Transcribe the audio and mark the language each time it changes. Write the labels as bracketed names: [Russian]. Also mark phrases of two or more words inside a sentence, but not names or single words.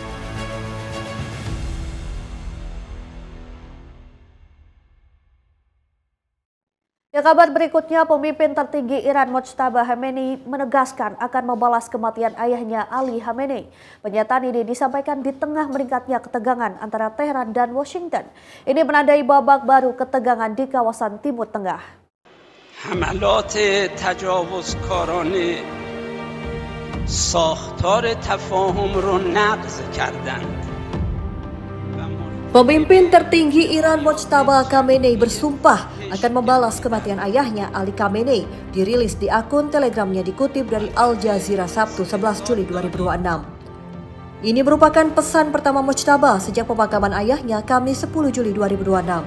[Indonesian] Kabar berikutnya, pemimpin tertinggi Iran Mojtaba Khamenei menegaskan akan membalas kematian ayahnya Ali Khamenei. Pernyataan ini disampaikan di tengah meningkatnya ketegangan antara Teheran dan Washington. Ini menandai babak baru ketegangan di kawasan Timur Tengah. [Persian] حملات تجاوزکارانه ساختار تفاهم رو نقض کردند. [Indonesian] Pemimpin tertinggi Iran Mojtaba Khamenei bersumpah akan membalas kematian ayahnya Ali Khamenei, dirilis di akun Telegramnya dikutip dari Al Jazeera Sabtu 11 Juli 2026. Ini merupakan pesan pertama Mojtaba sejak pemakaman ayahnya Kamis 10 Juli 2026.